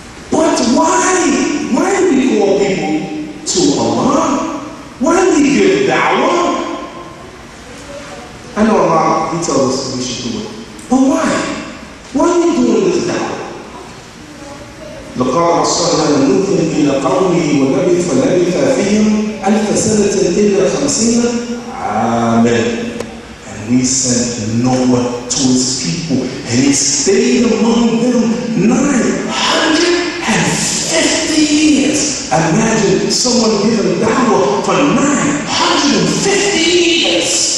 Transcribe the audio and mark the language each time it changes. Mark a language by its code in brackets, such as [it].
[en] But why? Why do we call people to Allah? Why do we give da'wah? I know Allah, He tells us we should do it. But why? Why are you doing this da'wah? [ar] لقد أرسلنا نوحا إلى قومه ولبث فيهم 1000 سنة إلا 50 عاما. [en] And we sent Noah to his people, and he stayed among them 950 years. Imagine someone giving da'wah for 950 years.